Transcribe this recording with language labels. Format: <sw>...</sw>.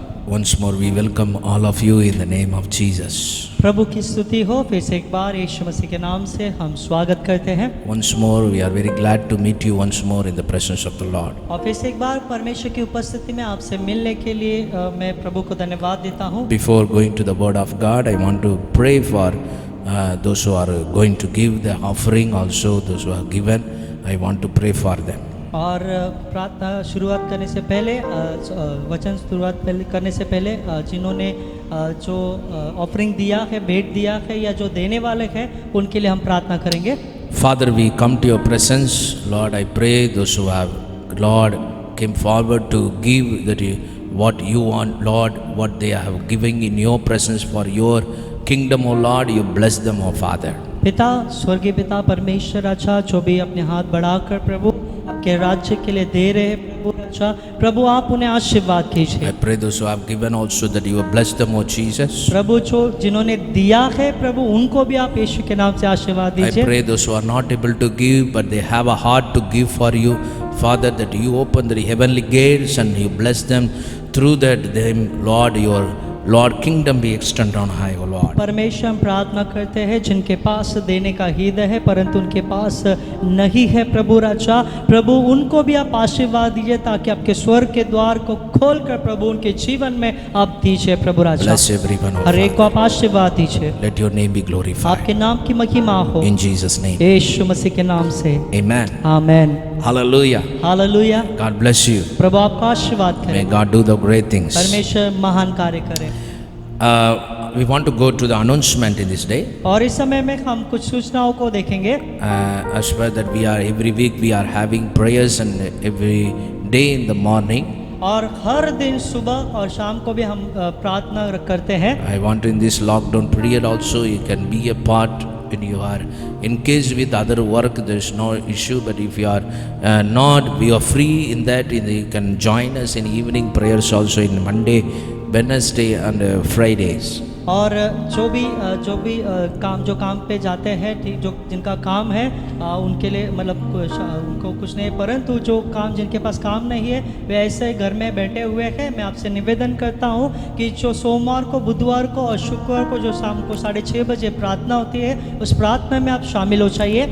<en>Once more we welcome all of you in the name of Jesus.</en> <hi>प्रभु की स्तुति हो, फिर से एक बार यीशु मसीह के नाम से हम स्वागत करते हैं।</hi> <en>Once more we are very glad to meet you once more in the presence of the Lord.</en> <hi>और फिर से एक बार परमेश्वर की उपस्थिति में आपसे मिलने के लिए मैं प्रभु को धन्यवाद देता हूँ।</hi> <en>Before going to the word of God, I want to pray for those who are going to give the offering, also those who have given. I want to pray for them.</en> <hi>और प्रार्थना शुरुआत करने से पहले वचन शुरुआत करने से पहले जिन्होंने जो ऑफरिंग दिया है, भेंट दिया है या जो देने वाले हैं, उनके लिए हम प्रार्थना करेंगे।</hi> <en>Father, we come to your presence. Lord, I pray those who have, Lord, came forward to give that what you want, Lord, what they have given in your presence for your kingdom, O Lord, you bless them, O Father.</en> <hi>पिता, स्वर्गीय पिता परमेश्वर राजा, जो भी अपने हाथ बढ़ाकर प्रभु आपके राज्य के लिए दे रहे हैं प्रभु राजा, प्रभु आप उन्हें आशीर्वाद कीजिए।</hi> <en>I pray those who have given also that you will bless them, O Jesus.</en> <hi>प्रभु जो जिन्होंने दिया है प्रभु, उनको भी आप यीशु के नाम से आशीर्वाद</hi> <en>I</en> <hi>दीजिए।</hi> <en>pray those who are not able to give but they have a heart to give for you, Father, that you open the heavenly gates and you bless them through that them, Lord, your Lord kingdom be extended on high, O Lord.</en> <hi>परमेश्वर हम प्रार्थना करते हैं जिनके पास देने का हृदय है परंतु उनके पास नहीं है प्रभु राजा, प्रभु उनको भी आप आशीर्वाद दीजिए, ताकि आपके स्वर्ग के द्वार को खोलकर प्रभु उनके जीवन में आप दीजिए प्रभु राजा।</hi> <en>Bless everyone, O</en> <hi>हर एक को</hi> <en>Father.</en> <hi>आप आशीर्वाद दीजिए,</hi> <en>Let your name be glorified.</en> <hi>आपके नाम की महिमा हो,</hi> <en>In Jesus' name.</en> <hi>यीशु मसीह के नाम से</hi> <en>Amen.</en> <hi>Amen.</hi> <en>Hallelujah.</en> <hi>Hallelujah.</hi> <en>God bless you.</en> <hi>प्रभु आपका आशीर्वाद</hi> <en>May</en> <hi>करें,</hi> <en>God do the great things.</en> <hi>परमेश्वर महान कार्य करें।</hi> <en>We want to go to the announcement in this day.</en> <hi>और इस समय में हम कुछ सूचनाओं को देखेंगे।</hi> <en>As per that we are every week we are having prayers and every day in the morning.</en> <hi>और हर दिन सुबह और शाम को भी हम प्रार्थना करते हैं।</hi> <en>I want to in this lockdown period also you can be a part when you are engaged with other work, there is no issue, but if you are not, we are free in that, you can join us in evening prayers also in Monday, Wednesday and Fridays.</en> <hi>और जो भी जो काम पे जाते हैं, ठीक, जो जिनका काम है उनके लिए मतलब उनको कुछ नहीं, परंतु जो काम जिनके पास काम नहीं है वे ऐसे घर में बैठे हुए हैं, मैं आपसे निवेदन करता हूँ कि जो सोमवार को, बुधवार को और शुक्रवार को जो शाम को 6:30 बजे प्रार्थना होती है, उस प्रार्थना में आप शामिल हो जाइए।</hi>